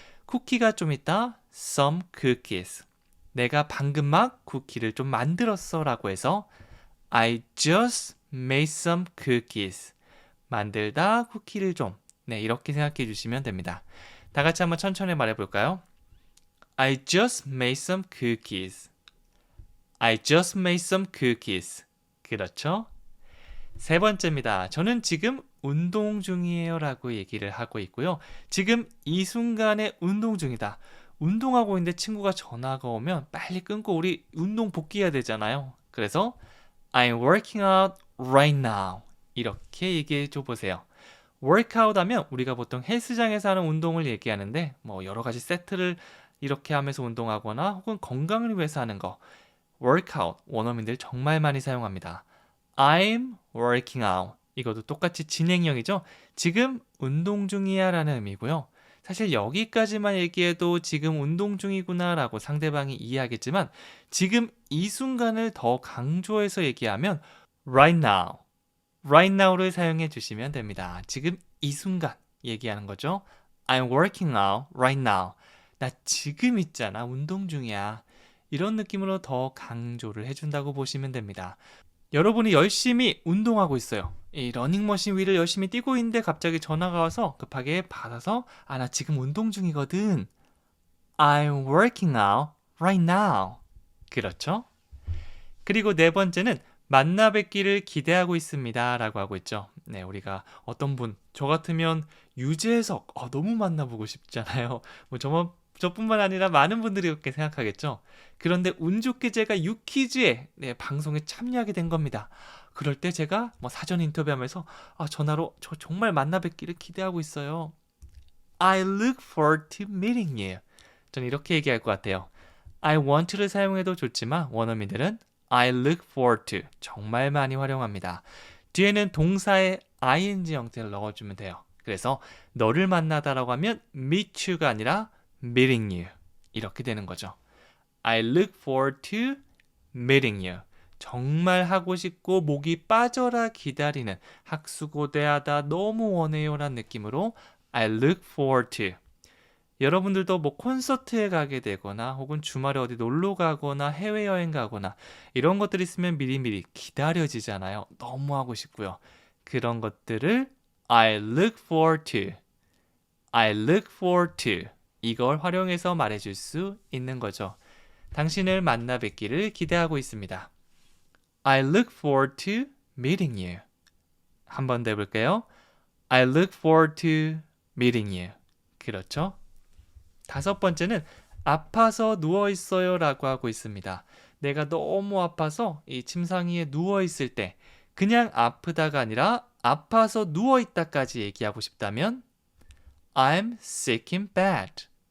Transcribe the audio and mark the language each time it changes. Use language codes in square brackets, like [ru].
[ko] 쿠키가 좀 있다. [en] some cookies. [ko] 내가 방금 막 쿠키를 좀 만들었어 라고 해서 [en] I just made some cookies. [ko] 만들다 쿠키를 좀. 이렇게 생각해 주시면 됩니다. 다 같이 한번 천천히 말해 볼까요? [en] I just made some cookies. I just made some cookies. [ko] 그렇죠? 세 번째입니다. 저는 지금 운동 중이에요 라고 얘기를 하고 있고요. 지금 이 순간에 운동 중이다. 운동하고 있는데 친구가 전화가 오면 빨리 끊고 우리 운동 복귀해야 되잖아요. 그래서 [en] I'm working out right now. [ko] 이렇게 얘기해 줘 보세요. workout 하면 우리가 보통 헬스장에서 하는 운동을 얘기하는데 여러 가지 세트를 이렇게 하면서 운동하거나 혹은 건강을 위해서 하는 거 workout 원어민들 정말 많이 사용합니다. [en] I'm working out [ko] 이것도 똑같이 진행형이죠. 지금 운동 중이야 라는 의미고요. 사실 여기까지만 얘기해도 지금 운동 중이구나 라고 상대방이 이해하겠지만 지금 이 순간을 더 강조해서 얘기하면 [en] right now, right now [ko] 를 사용해 주시면 됩니다. 지금 이 순간 얘기하는 거죠. [en] I'm working out right now. [ko] 나 지금 있잖아. 운동 중이야. 이런 느낌으로 더 강조를 해준다고 보시면 됩니다. 여러분이 열심히 운동하고 있어요. 이 러닝머신 위를 열심히 뛰고 있는데 갑자기 전화가 와서 급하게 받아서 나 지금 운동 중이거든. [en] I'm working out right now. [ko] 그렇죠? 그리고 네 번째는 만나 뵙기를 기대하고 있습니다 라고 하고 있죠. 네, 우리가 어떤 분, 저 같으면 유재석, 너무 만나보고 싶잖아요. 저뿐만 아니라 많은 분들이 그렇게 생각하겠죠. 그런데 운 좋게 제가 유퀴즈에 방송에 참여하게 된 겁니다. 그럴 때 제가 사전 인터뷰하면서 전화로 저 정말 만나 뵙기를 기대하고 있어요. [en] I look forward to meeting you. [ko] 저는 이렇게 얘기할 것 같아요. [en] I want to [ko] 를 사용해도 좋지만 원어민들은 [en] I look forward to [ko] 정말 많이 활용합니다. 뒤에는 동사의 ing 형태를 넣어주면 돼요. 그래서 너를 만나다라고 하면 [en] meet you [ko] 가 아니라 [en] meeting you [ko] 이렇게 되는 거죠. [en] I look forward to meeting you. [ko] 정말 하고 싶고 목이 빠져라 기다리는 학수고대하다 너무 원해요 라는 느낌으로 [en] I look forward to. [ko] 여러분들도 콘서트에 가게 되거나 혹은 주말에 어디 놀러 가거나 해외여행 가거나 이런 것들이 있으면 미리미리 기다려지잖아요. 너무 하고 싶고요. 그런 것들을 [en] I look forward to, I look forward to [ko] 이걸 활용해서 말해줄 수 있는 거죠. 당신을 만나 뵙기를 기대하고 있습니다. [en] I look forward to meeting you. [ko] 한 번 더 해볼게요. [en] I look forward to meeting you. [ko] 그렇죠? 다섯 번째는 아파서 누워있어요 라고 하고 있습니다. 내가 너무 아파서 이 침상위에 누워있을 때 그냥 아프다가 아니라 아파서 누워있다까지 얘기하고 싶다면 [en] I'm sick in bed.